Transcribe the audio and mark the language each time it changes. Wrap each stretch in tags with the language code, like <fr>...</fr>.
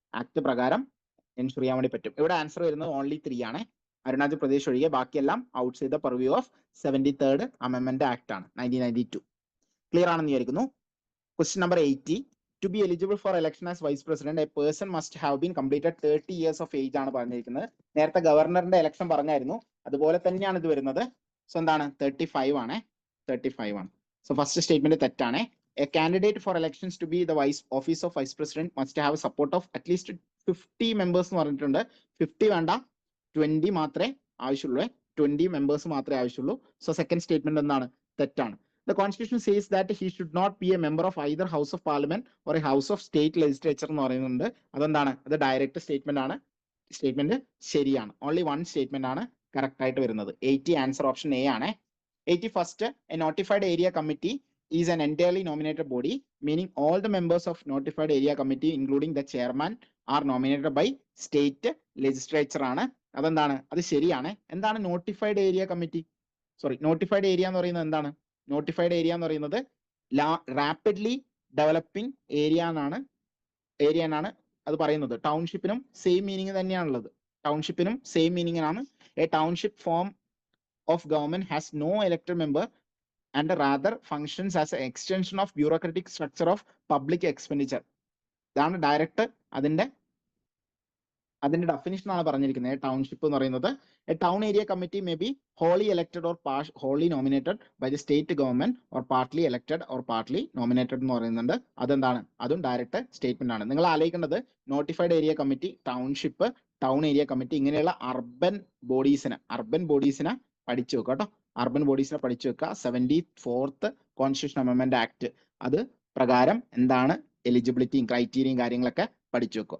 <ml>Act പ്രകാരം ensure ചെയ്യാൻ വേണ്ടി പറ്റും. ഇവിടെ ആൻസർ വരുന്നത് ഓൺലി 3 ആണ്. അരുണാചൽ പ്രദേശ് ഒഴികെ ബാക്കിയെല്ലാം outside the പർവ്യൂ of 73rd amendment act ആണ് 1992. ക്ലിയർ ആണെന്ന് വിചാരിക്കുന്നു. Question number 80.</ml> <en>To be eligible for election as vice president, a person must have been completed 30 years of age</en> <ml>ആണ് പറഞ്ഞിരിക്കുന്നത്. നേരത്തെ ഗവർണറിന്റെ ഇലക്ഷൻ പറഞ്ഞായിരുന്നു, അതുപോലെ തന്നെയാണ് ഇത് വരുന്നത്. സോ എന്താണ്? 35 ആണ്. 35 ആണ്. സോ ഫസ്റ്റ് സ്റ്റേറ്റ്മെന്റ് തെറ്റാണ്.</ml> <en>A candidate for elections to be the office of vice president must have support of at least 50 members</en> <ml>എന്ന് പറഞ്ഞിട്ടുണ്ട്. 50 വേണ്ട, 20 മാത്രമേ ആവശ്യമുള്ളൂ. 20 members മാത്രമേ ആവശ്യമുള്ളൂ. സോ സെക്കൻഡ് സ്റ്റേറ്റ്മെന്റ് എന്താണ്? തെറ്റാണ്.</ml> <en>The constitution says that he should not be a member of either house of parliament or a house of state legislature</en> <ml>എന്ന് പറയുന്നുണ്ട്. അതെന്താണ്? അത് ഡയറക്റ്റ് സ്റ്റേറ്റ്മെന്റ് ആണ്. സ്റ്റേറ്റ്മെന്റ് ശരിയാണ്. ഓൺലി 1 സ്റ്റേറ്റ്മെന്റ് ആണ് കറക്റ്റ് ആയിട്ട് വരുന്നത്. 80 ആൻസർ ഓപ്ഷൻ എ ആണ്.</ml> <en>81st, a notified area committee is an entirely nominated body, meaning all the members of notified area committee including the chairman are nominated by state legislature</en> <ml>ആണ്. അതെന്താണ്? അത് ശരിയാണ്. എന്താണ് notified area committee? Notified area എന്ന് പറയുന്നത് എന്താണ്? Notified area എന്ന് പറയുന്നത് റാപ്പിഡ്ലി ഡെവലപ്പിംഗ് ഏരിയ എന്നാണ് അത് പറയുന്നത്. ടൗൺഷിപ്പിനും സെയിം മീനിങ് തന്നെയാണുള്ളത്. ടൗൺഷിപ്പിനും സെയിം മീനിങ് ആണ്.</ml> <en>A township form of government has no elected member and rather functions as a extension of bureaucratic structure of public expenditure.</en> <ml>ഇതാണ് ഡയറക്റ്റ് അതിന്റെ definition ആണ് പറഞ്ഞിരിക്കുന്നത്. ടൗൺഷിപ്പ് എന്ന് പറയുന്നത്</ml> <en>a town area committee may be wholly elected or wholly nominated by the state government or partly elected or partly nominated</en> <ml>എന്ന് പറയുന്നുണ്ട്. അതെന്താണ്? അതും ഡയറക്റ്റ് സ്റ്റേറ്റ്മെന്റ് ആണ്. നിങ്ങൾ ആലോചിക്കേണ്ടത് notified area committee, township, town area committee ഇങ്ങനെയുള്ള അർബൻ ബോഡീസിനെ പഠിച്ചു വെക്കുക കേട്ടോ. അർബൻ ബോഡീസിനെ പഠിച്ചു വെക്കുക. 74th കോൺസ്റ്റിറ്റ്യൂഷൻ അമെന്റ്മെന്റ് ആക്ട് അത് പ്രകാരം എന്താണ് എലിജിബിലിറ്റിയും ക്രൈറ്റീരിയയും കാര്യങ്ങളൊക്കെ പഠിച്ചു വെക്കുക.</ml>